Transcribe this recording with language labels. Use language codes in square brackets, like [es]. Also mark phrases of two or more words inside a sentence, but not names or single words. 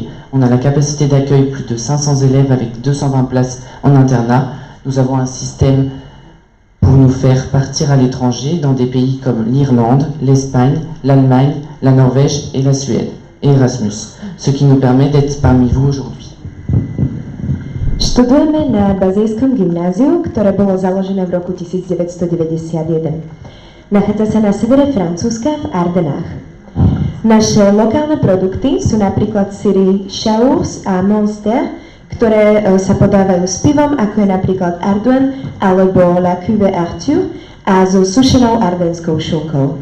[fr] On a la capacité d'accueil plus de 500 élèves avec 220 places en internat. Nous avons un système pour nous faire partir à l'étranger dans des pays comme l'Irlande, l'Espagne, l'Allemagne, la Norvège et la Suède, et Erasmus, ce qui nous permet d'être parmi vous aujourd'hui. [sk] Študujeme na Bazejskom gymnáziu, ktoré bolo založené v roku 1991. Nachádza sa na severe Francúzska v Ardenách. Naše lokálne produkty sú napríklad syry Chaours a Münster, ktoré sa podávajú s pivom, ako je napríklad Ardouane alebo La Cuvée Arthur a so sušenou ardenskou šunkou.